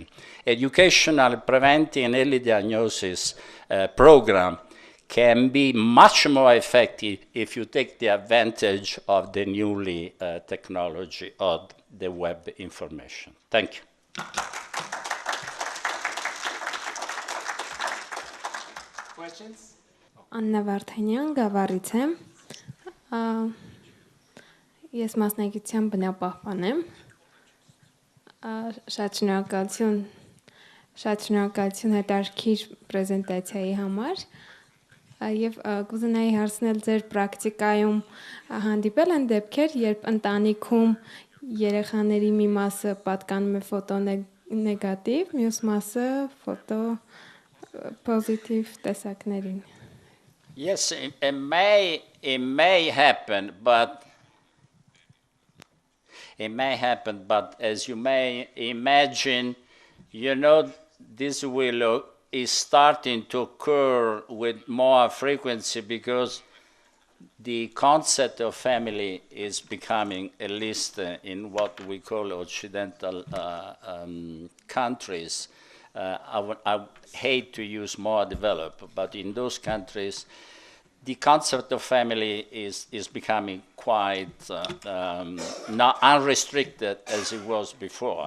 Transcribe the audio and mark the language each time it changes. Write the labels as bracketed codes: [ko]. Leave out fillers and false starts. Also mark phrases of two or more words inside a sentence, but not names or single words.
[en] Educational preventing and early diagnosis program can be much more effective if you take the advantage of the newly technology of the web information. Thank you. Questions? [hy] Աննա Վարդանյան, Գավառից եմ։ Ես մասնագիտությամբ բնապահպան եմ։ Շատ շնորհակալություն հետարքիր պրեզենտացիայի համար։ Եվ կուզենայի հարցնել ձեր պրակտիկայում հանդիպել են դեպքեր, երբ ընտանիքում երեխաների մի մասը պատկանում է ֆոտոնեգատիվ, մյուս մասը ֆոտո պոզիտիվ տեսակներին։ [en] Yes, it may happen, but as you may imagine, this is starting to occur with more frequency because the concept of family is becoming, at least in what we call Occidental countries, I hate to use more developed, but in those countries, the concept of family is becoming quite not unrestricted as it was before.